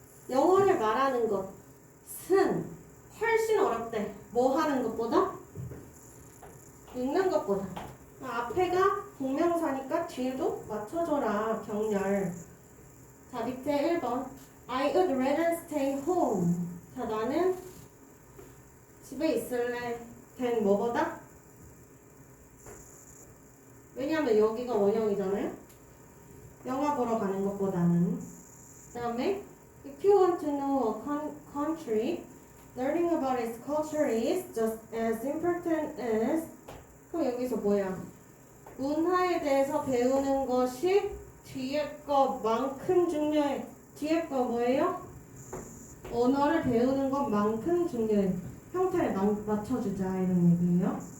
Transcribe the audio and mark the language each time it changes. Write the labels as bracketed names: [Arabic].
[Korean] 영어를 말하는 것은 훨씬 어렵대. 뭐 하는 것보다? 읽는 것보다. 앞에가 동명사니까 뒤에도 맞춰줘라. 병렬. 자, 밑에 제 1번. [English] I would rather stay home. [Korean] 자, 나는 집에 있을래. [English] than [Korean] 뭐보다? 왜냐하면 여기가 원형이잖아요. 영화 보러 가는 것보다는. 그 다음에 [English] if you want to know a country, learning about its culture is just as important as. [Korean] 그럼 여기서 뭐야? 문화에 대해서 배우는 것이 뒤에 것만큼 중요해. 뒤에 거 뭐예요? 언어를 배우는 것만큼 중요해. 형태를 맞춰주자 이런 얘기예요.